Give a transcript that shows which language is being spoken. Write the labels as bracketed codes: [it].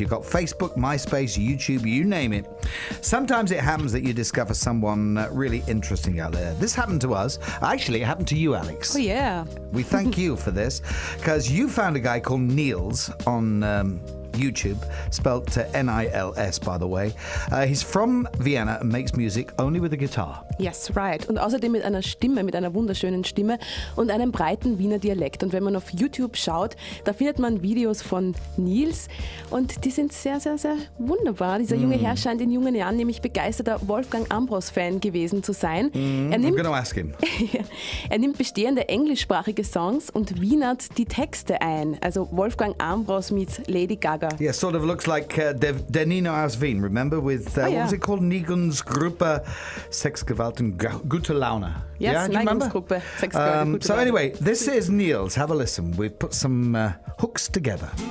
[en] You've got Facebook, MySpace, YouTube, you name it. Sometimes it happens that you discover someone really interesting out there. This happened to us. Actually, it happened to you, Alex. Oh, yeah. We thank you for this, because you found a guy called Nils on YouTube, spelled Nils, by the way. He's from Vienna and makes music only with a guitar. Yes, right. [de] Und außerdem mit einer Stimme, mit einer wunderschönen Stimme und einem breiten Wiener Dialekt. Und wenn man auf YouTube schaut, da findet man Videos von Nils und die sind sehr, sehr, sehr wunderbar. Dieser junge Herr scheint in jungen Jahren nämlich begeisterter Wolfgang Ambros-Fan gewesen zu sein. [en] I'm gonna ask him. [de] Er nimmt bestehende englischsprachige Songs und wienert die Texte ein. Also Wolfgang Ambros meets Lady Gaga. [en] Yeah, sort of looks like der Nino aus Wien, remember? With, what was it called? [de] Nigun's Gruppe Sexgewalt und Gute Laune. [en] Yes, yeah, do you remember? [de] Gruppe Sexgewalt und Gute [en] So [de] Laune. [en] anyway, this is Nils. Have a listen. We've put some hooks together.